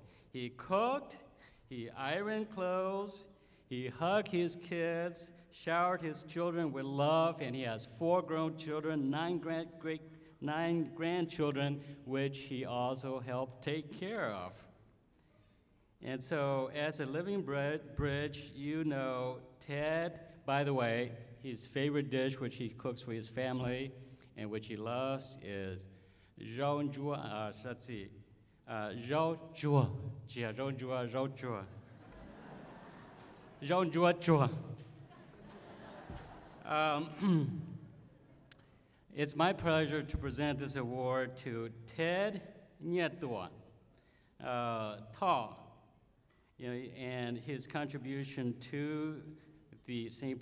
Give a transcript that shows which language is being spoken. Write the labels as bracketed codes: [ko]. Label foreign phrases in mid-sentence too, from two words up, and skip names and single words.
[en] He cooked, he ironed clothes, he hugged his kids, showered his children with love, and he has 4 grown children, 9 grandchildren, which he also helped take care of. And so as a living bridge, you know Ted, by the way, his favorite dish, which he cooks for his family and which he loves, is rau chua, let's see, rau chua, rau chua. It's my pleasure to present this award to Ted Nyetua Ta, and his contribution to the St.